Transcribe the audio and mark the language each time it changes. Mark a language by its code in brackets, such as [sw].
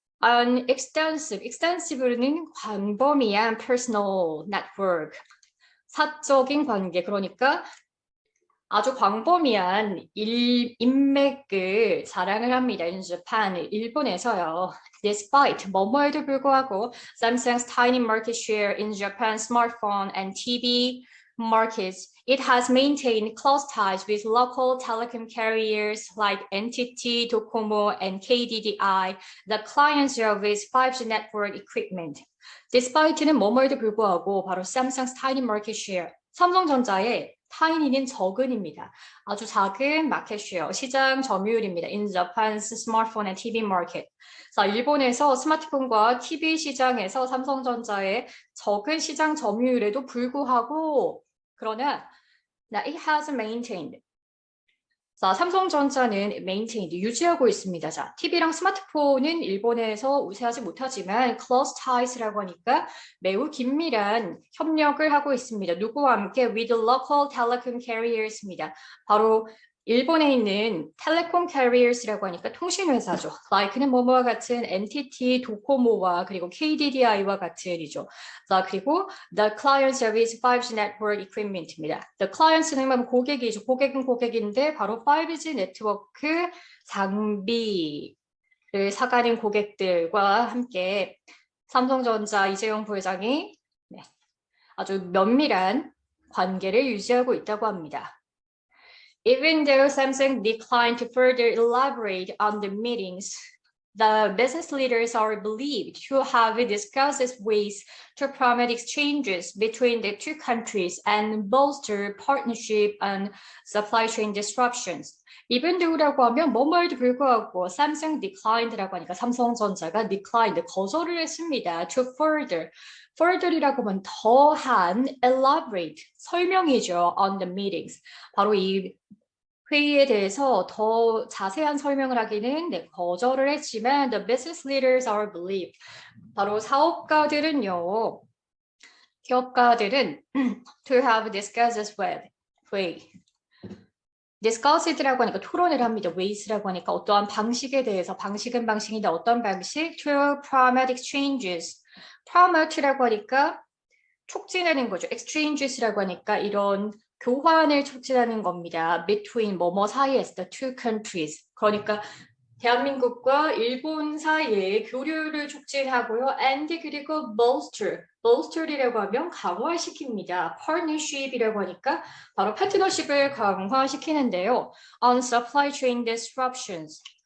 [en] An extensive [ko] 는 광범위한 [en] personal network, [ko] 사적인 관계, 그러니까 아주 광범위한 인맥을 자랑을 합니다. [en] In Japan, [ko] 일본에서요. [en] Despite, [ko] 뭐뭐에도 불구하고 [en] Samsung's tiny market share in Japan's smartphone and TV markets, it has maintained close ties with local telecom carriers like NTT, Docomo, and KDDI, the clients of its 5G network equipment. Despite [ko] 는 뭐뭐에도 불구하고 바로 [en] Samsung's tiny market share, [ko] 삼성전자의 타이니는 적은입니다. 아주 작은 마켓 쉐어, 시장 점유율입니다. [en] In Japan's smartphone and TV market. [ko] 자, 일본에서 스마트폰과 TV 시장에서 삼성전자의 적은 시장 점유율에도 불구하고 그러나 [en] it has maintained. [ko] 자, 삼성전자는 maintained, 유지하고 있습니다. 자, TV랑 스마트폰은 일본에서 우세하지 못하지만 [en] close ties [ko] 라고 하니까 매우 긴밀한 협력을 하고 있습니다. 누구와 함께? [en] with local telecom carriers입니다. [ko] 바로 일본에 있는 텔레콤 캐리어스라고 하니까 통신회사죠. like는 뭐뭐와 같은 NTT, 도코모와 그리고 KDDI와 같은이죠. 자, 그리고 [en] the client service 5G network equipment입니다. [ko] the clients는 고객이죠. 고객은 고객인데 바로 5G 네트워크 장비를 사가는 고객들과 함께 삼성전자 이재용 부회장이 아주 면밀한 관계를 유지하고 있다고 합니다. [en] Even though Samsung declined to further elaborate on the meetings, the business leaders are believed to have discussed ways to promote exchanges between the two countries and bolster partnership and supply chain disruptions. Even though [ko] 라고 하면 뭐뭐에도 불구하고 [en] Samsung declined [ko] 라고 하니까 삼성전자가 declined, 거절을 했습니다. [en] To further [ko] 이라고 하면 더한, [en] elaborate, [ko] 설명이죠. [en] On the meetings. [ko] 바로 이 회의에 대해서 더 자세한 설명을 하기는 거절을 했지만 [en] the business leaders are believed. [ko] 바로 사업가들은요, 기업가들은 [en] to have discussed this way. [ko] discussed라고 하니까 토론을 합니다. ways라고 하니까 어떠한 방식에 대해서, 방식은 방식인데 어떤 방식? [en] to promote exchanges. [ko] promote라고 하니까 촉진하는 거죠. exchanges라고 하니까 이런 교환을 촉진하는 겁니다. [en] between [ko] 뭐뭐 사이에서 [en] the two countries. [ko] 그러니까 대한민국과 일본 사이에 교류를 촉진하고요. and 그리고 bolster이라고 하면 강화시킵니다. partnership이라고 하니까 바로 파트너십을 강화시키는데요. [en] on supply chain disruptions.